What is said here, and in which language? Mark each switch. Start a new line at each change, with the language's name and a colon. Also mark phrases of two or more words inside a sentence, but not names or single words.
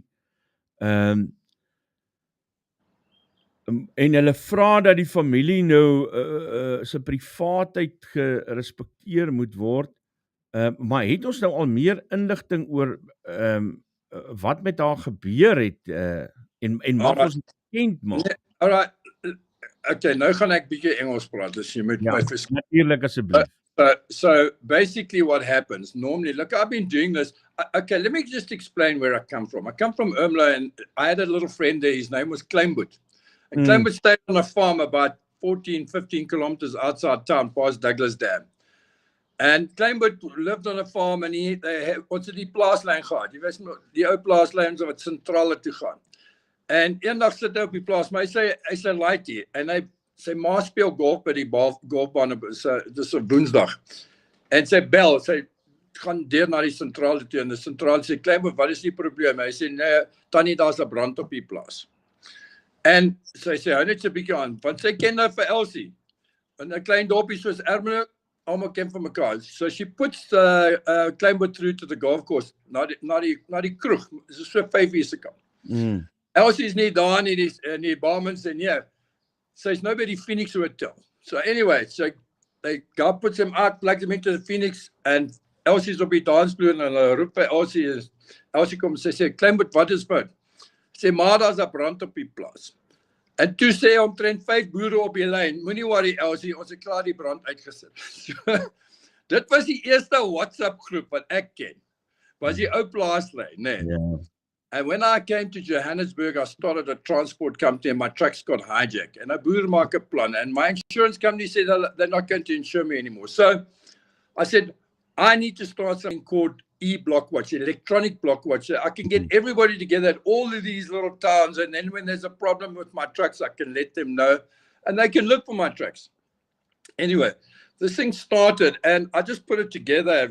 Afrikaans: En hulle vra dat die familie nou sy privaatheid gerespekteer moet word. Maar het ons nou al meer inligting oor wat met haar gebeur het en mag ons bekend maak?
English: Alright, okay,
Afrikaans: nou gaan ek bietjie Engels praat, dus jy moet my verskoon. Natuurlik asseblief.
English: So basically what happens, normally, look, I've been doing this. Okay, let me just explain where I come from. I come from Ermelo, and I had a little friend there, his name was Kleynhans. And Kleynhans stayed on a farm about 14, 15 kilometers outside town, past Douglas Dam.
Afrikaans: En Kleinboot
English: lived on a farm
Afrikaans: en ons het die plaaslyn gehad. Jy weet die ou plaaslyns wat sentrale toe gaan. En eendag sit hy op die plaas, maar hy's 'n laaitie en sy ma speel golf by die golfbaan dis op Dinsdag. En sy bel, sy gaan deur na die sentrale toe en die sentrale sê Kleinboot, wat is die probleem? Hy sê nee, tannie, daar's 'n brand op die plaas. En sy sê hou net so 'n bietjie aan, want sy ken nou vir Elsie. In 'n klein dorpie soos Ermelo, almal ken van mekaar.
English: So she puts Kleinboot through to the golf course,
Afrikaans: na die kroeg. Dis so 5 uur se kant. Elsie's nie daar nie, die barman sê nee. Sy's nou by die Phoenix Hotel.
English: So anyway, so God puts him out, plugs him into the Phoenix, and
Afrikaans: Elsie's op die dansvloer en hulle roep by Elsie kom, sy sê, Kleinboot, wat is fout? Sê, maar daar's 'n brand op die plaas. En toe sê omtrent 5 boere op die lyn, moenie worry Elsie, ons het klaar die brand uitgesit. So, dit was die eerste WhatsApp groep wat ek ken. Was die ou plaaslyn, nee.
English: Yeah. And when I came to Johannesburg, I started a transport company and my trucks got hijacked. And a
Afrikaans: boer maak 'n plan.
English: And my insurance company said they're not going to insure me anymore. So I said, I need to start something called eblockwatch, electronic blockwatch. So I can get everybody together at all of these little towns. And then when there's a problem with my trucks, I can let them know. And they can look for my trucks. Anyway, this thing started and I just put it together.